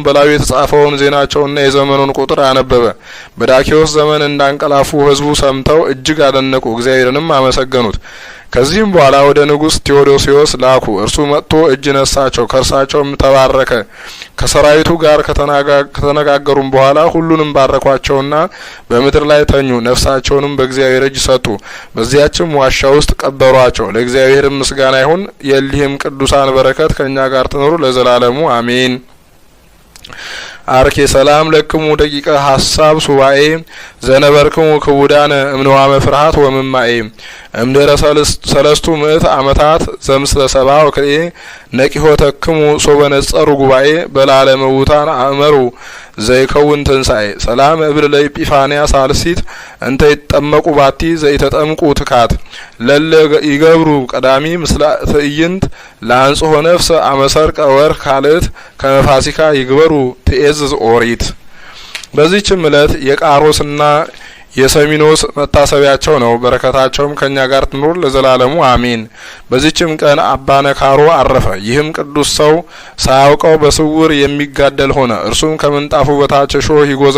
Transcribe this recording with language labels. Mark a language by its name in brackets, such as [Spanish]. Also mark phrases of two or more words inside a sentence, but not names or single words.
[Amharic] በላዩ የተጻፈውን ዜናቸውና የዘመኑን ቁጥር አነበበ። በዳኪዎስ ዘመን እንዳንቀላፉ ሕዝቡ ሰምተው እጅግ አደነቁ፣ እግዚአብሔርንም አመሰገኑት። ከዚህም በኋላ ወደ ንጉስ ቴዎዶሲዮስ ላኩ። እርሱ መጥቶ እጅ ነሳቸው፣ ከእርሳቸውም ተባረከ። ከሰራዊቱ ጋር ከተነጋገሩም በኋላ ሁሉንም ባረኳቸውና በምድር ላይ ተኙ። ነፍሳቸውንም በእግዚአብሔር እጅ ሰጡ። በዚያችም ዋሻ ውስጥ ቀበሯቸው። ለእግዚአብሔር ምስጋና ይሁን። የእሊህም ቅዱሳን በረከት ከእኛ ጋር ትኖሩ ለዘላለሙ አሜን። [Geez] አርኬ ሰላም ለክሙ ደቂቀ ሀሳብ ሱባኤ ዘነበርክሙ ክቡዳን እምነዋመ ፍርሃት ወምማኤ እምድረ 3 ምዕት ዓመታት ዘምስለ 70 ወክሬ ነቂሆ ተክሙ ሶበነጸሩ ጉባኤ በላለ መውታን አእመሩ ዘይከውን ትንሳኤ ሰላም እብል ለኢጲፋንያ ሳልሲት እንተ ይጠመቁ ባቲ ዘይተጠምቁ ትካት ለለ ይገብሩ ቀዳሚ ምስለ ትዕይንት ለአንጽሖ ነፍስ አመሰርቀ ወር ካልት ከመፋሲካ ይግበሩ ትእዝ ኦሪት። [Amharic] በዚህችም ዕለት የቃሮስና የሰሚኖስ መታሰቢያቸው ነው። በረከታቸውም ከኛ ጋር ትኑር ለዘላለሙ አሜን። በዚህችም ቀን አባ ነካሮ አረፈ። ይህም ቅዱስ ሰው ሳያውቀው በስውር የሚጋደል ሆነ። እርሱም ከምንጣፉ በታች እሾህ